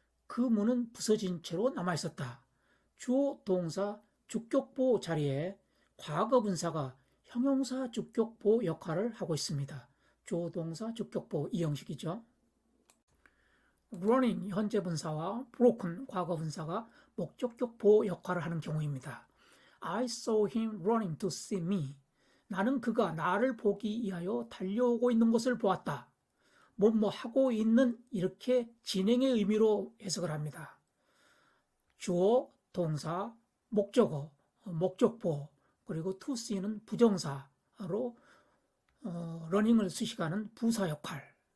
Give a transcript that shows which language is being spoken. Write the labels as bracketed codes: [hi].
[ko] 그 문은 부서진 채로 남아있었다. 주어 동사 주격보 자리에 과거 분사가 형용사 주격보 역할을 하고 있습니다. 주어 동사 주격보 이 형식이죠. running 현재 분사와 broken 과거 분사가 목적격 보호 역할을 하는 경우입니다. [en] I saw him running to see me. [ko] 나는 그가 나를 보기 위하여 달려오고 있는 것을 보았다. 뭐뭐 하고 있는 이렇게 진행의 의미로 해석을 합니다. 주어, 동사, 목적어, 목적보 그리고 to see는 부정사로 running을 수식하는 부사 역할.